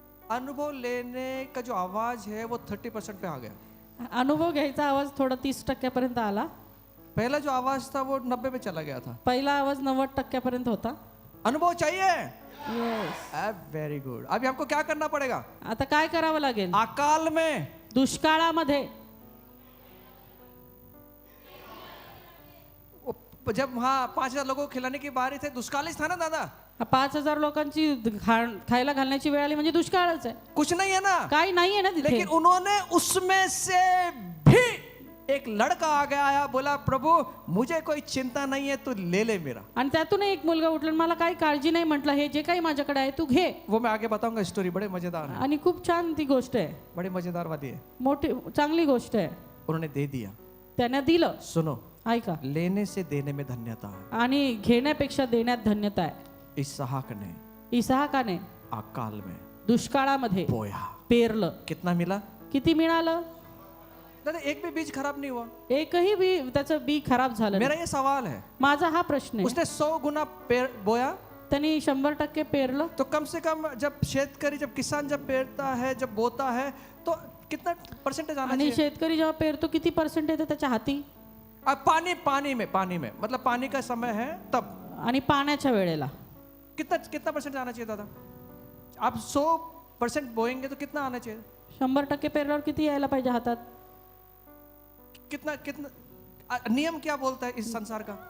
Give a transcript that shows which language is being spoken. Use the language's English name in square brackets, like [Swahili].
[Hindi] अनुभव लेने का जो आवाज है वो 30% पे आ गया। [Marathi] अनुभव घ्यायचा आवाज थोडा 30% आला. [Hindi] पहला जो आवाज था वो 90 पे चला गया था। [Marathi] पहिला आवाज 90% होता. [Hindi] अनुभव चाहिए? [English] Yes. Very good. [Hindi] अभी हमको क्या करना पड़ेगा? [Marathi] आता काय करावं लागेल? [Hindi] अकाल में, [Marathi] दुष्काळामध्ये [Hindi] जब वहाँ 5,000 लोगों को खिलाने की बारी थे, दुष्कालिस था ना दादा? [Marathi] 5,000 लोकांची खायला घालण्याची वेळ आली म्हणजे दुष्काळच आहे. [Hindi] कुछ नहीं है ना, [Marathi] काही नाहीये ना तिथे. [Hindi] लेकिन उन्होंने उसमें से भी एक लड़का आ गया, आया, बोला प्रभु मुझे कोई चिंता नहीं है, तू ले ले मेरा। [Marathi] आणि त्यातून एक मुलगा उठला, मला काही काळजी नाही, म्हटलं हे जे काही माझ्याकडे आहे तू घे. [Hindi] वो मैं आगे बताऊंगा, स्टोरी बड़े मजेदार है, [Marathi] आणि खूप छान ती गोष्ट आहे, [Hindi] बड़ी मजेदार वाली है। [Marathi] मोठी चांगली गोष्ट आहे. [Hindi] उन्होंने दे दिया। [Marathi] त्याने दिलं. [Hindi] सुनो, [Marathi] ऐका, [Hindi] लेने से देने में धन्यता है। [Marathi] आणि घेण्यापेक्षा देण्यात धन्यता आहे. [Hindi] इसहाक ने [Marathi] इसहाकाने [Hindi] अकाल में [Marathi] दुष्काळामध्ये [Hindi] बोया, [Marathi] पेरलं. [Hindi] कितना मिला? [Marathi] किती मिळालं? [Hindi] दादा एक भी बीज खराब नहीं हुआ। [Marathi] एकही बी त्याचं बी खराब झालं [Hindi] मेरा [Marathi] नाही. [Hindi] ये सवाल है, [Marathi] माझा हा प्रश्न आहे. [Hindi] उसने 100 गुना बोया, [Marathi] त्यांनी 100% पेरलं. [Hindi] तो कम से कम जब शेतकरी, जब किसान जब पेरता है, जब बोता है, तो कितना परसेंटेज आना [Marathi] आणि [Hindi] चाहिए? [Marathi] शेतकरी जेव्हा पेरतो किती पर्सेंट येतं त्याच्या हाती? [Hindi] अब पानी में मतलब पानी का समय है तब [Marathi] आणि पाण्याच्या वेळेला [Hindi] कितना परसेंट आना चाहिए दादा? आप 100% बोएंगे तो कितना आना चाहिए? [Marathi] 100% पेरल्यावर किती यायला पाहिजे हातात? [Hindi] कितना नियम क्या बोलता है इस संसार का?